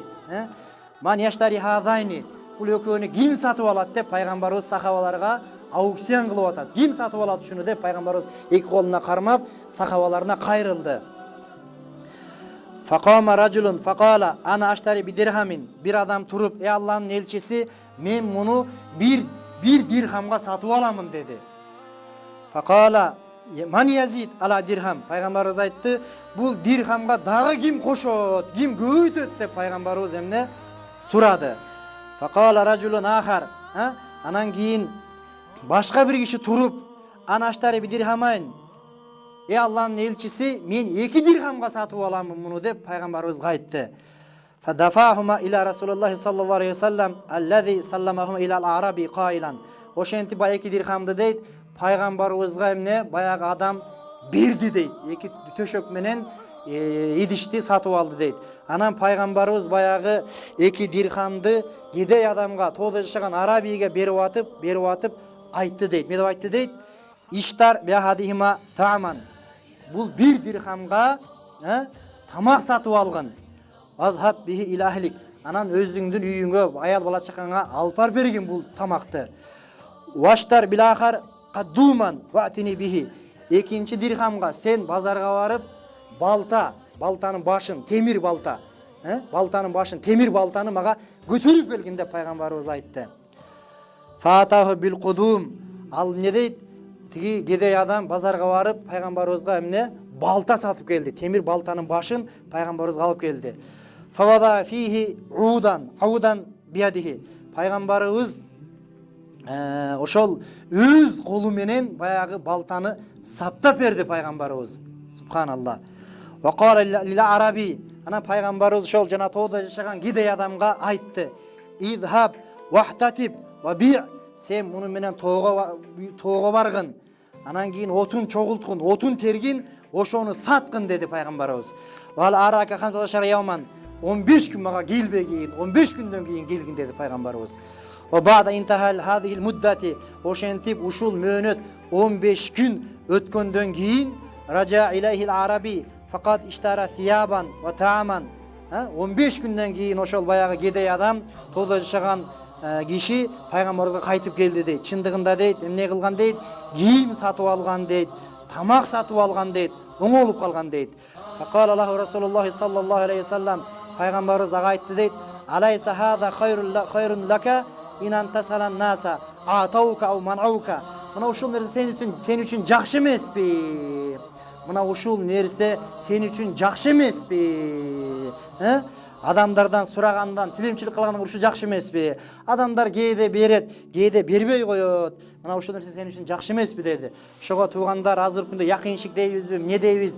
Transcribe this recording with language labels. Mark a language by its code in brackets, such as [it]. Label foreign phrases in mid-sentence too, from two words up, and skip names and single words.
[ar] من يشتري هذين, [ky] бул экөөнү ким сатып алат деп пайгамбарыбыз сахабаларга аукцион кылып атат. Ким сатып алат ушуну деп пайгамбарыбыз эки колуна кармап сахабаларына кайрылды. [ar] فقام رجل فقال أنا أشتري بدرهم. [ky] Бир адам туруп, Алланын элчиси, мен муну бир дирхамга сатып аламын деди. [ar] فقال من يزيد على درهم. [ky] Пайгамбарыбыз айтты, бул дирхамга дагы ким кошот, ким көбөйтөт деп пайгамбарыбыз эмне сурады. [ar] فقال رجل آخر. [ky] Анан кийин башка бир киши туруп, [ar] أنا أشتري بدرهمين. [ky] Алланын элчиси, мен 2 дирхамга сатып аламын муну деп пайгамбарыбызга айтты. [ar] فدفعهما إلى رسول الله صلى الله عليه وسلم الذي سلمهما إلى الأعرابي قائلا. [ky] Ошентип бая 2 дирхамды дейт, пайгамбарыбызга эмне баягы адам берди дейт. 2 төшөк менен идишти сатып алды дейт. Анан пайгамбарыбыз баягы 2 дирхамды кедей адамга, тоодо жашаган арабийге берип атып айтты дейт. Эмне деп айтты дейт? [ar] اشتر بأحدهما طعاما. [ky] Бул 1 дирхамга тамак сатып алгын. [ar] اذهب به إلى أهلك. [ky] Анан өзүңдүн үйүңгө, аял бала чакаңа алып барып бергин бул тамакты. [ar] واشتر بالآخر قدوما وائتني به. [ky] 2 дирхамга сен базарга барып балтанын башын, темир балта, балтанын башын, темир балтаны мага көтөрүп келгин деп пайгамбарыбыз айтты. [ar] فأتاه بالقدوم. [ky] Ал эмне дейт? Тиги кедей адам базарга барып пайгамбарыбызга эмне балта сатып келди. Темир балтанын башын пайгамбарыбызга алып келди. [ar] فوضع فيه عودا بيديه. [ky] Пайгамбарыбыз ошол өз колу менен баягы балтаны саптап берди пайгамбарыбыз. [ar] سبحان الله وقال للأعرابي. [ky] Анан пайгамбарыбыз ошол жана тоодо жашаган кедей адамга айтты. [ar] اذهب واحتطب وبع'. [ky] Сен муну менен тоого баргын. Анан кийин отун чогулткун, отун тергин, ошону саткын деди пайгамбарыбыз. [ar] ولا أراك خمسة عشر يوما. [ky] 15 күн мага келбегин, 15 күндөн кийин келгин деди пайгамбарыбыз. [ar] وبعد انتهاء هذه المدة. [ky] Ошентип ушул мөөнөт 15 күн өткөндөн кийин [ar] رجع إليه الأعرابي فقط اشترى ثيابا وطعاما. [ky] 15 күндөн кийин ошол баягы кедей адам, тоодо жашаган киши пайгамбарыбызга кайтып келди дейт. Чындыгында дейт, эмне кылган дейт? Кийим сатып алган дейт, тамак сатып алган дейт, оңолуп калган дейт. [ar] فقال له رسول الله صلى الله عليه وسلم. [ky] Пайгамбарыбыз ага айтты дейт: [ar] "أليس هذا خيرا لك من أن تسأل الناس أعطوك أو منعوك." [ky] Мына ушул нерсе сен үчүн жакшы эмеспи? Мына ушул нерсе сен үчүн жакшы эмеспи? Адамдардан сурагандан, тилемчилик кылгандан ушу жакшы эмеспи? Адамдар кээде берет, кээде бербей коет. Мына ушул нерсе сен үчүн жакшы эмеспи деди. Ошого туугандар азыркы күндө якынчылык дейбизби, эмне дейбиз?